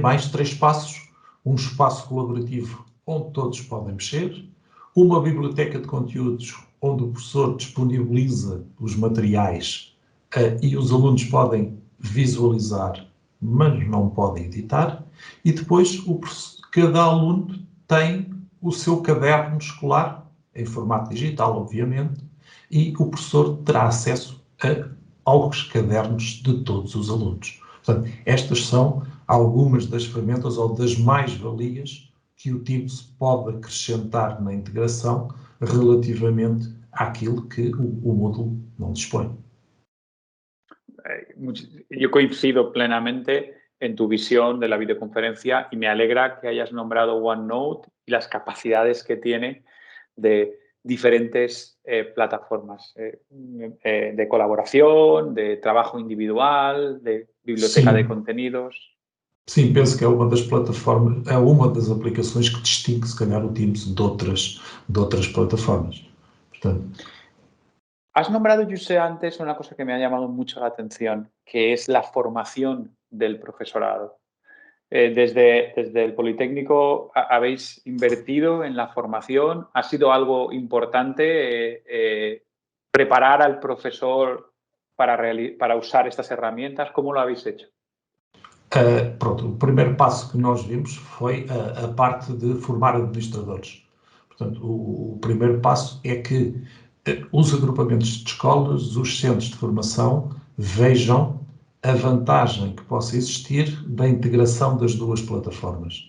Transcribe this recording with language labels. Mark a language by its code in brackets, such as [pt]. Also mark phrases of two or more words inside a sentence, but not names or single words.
[pt] mais 3 passos: um espaço colaborativo onde todos podem mexer, uma biblioteca de conteúdos onde o professor disponibiliza os materiais e os alunos podem visualizar, mas não podem editar, e depois cada aluno tem o seu caderno escolar, em formato digital, obviamente, e o professor terá acesso aos cadernos de todos os alunos. Portanto, estas são algumas das ferramentas ou das mais-valias que o Teams pode acrescentar na integração relativamente àquilo que o módulo não dispõe. [es] Yo coincido plenamente en tu visión de la videoconferencia y me alegra que hayas nombrado OneNote y las capacidades que tiene de diferentes plataformas de colaboración, de trabajo individual, de biblioteca de contenidos. [pt] Sim, penso que é uma das plataformas, é uma das aplicações que distingue, se calhar, o Teams de outras plataformas. Portanto, [es] has nombrado, José, antes una cosa que me ha llamado mucho la atención, que es la formación del profesorado. Desde el Politécnico habéis invertido en la formación. ¿Ha sido algo importante preparar al profesor para usar estas herramientas? ¿Cómo lo habéis hecho? [pt] Pronto, o primeiro passo que nós vimos foi a parte de formar administradores. Portanto, o primeiro passo é que os agrupamentos de escolas, os centros de formação, vejam a vantagem que possa existir da integração das duas plataformas.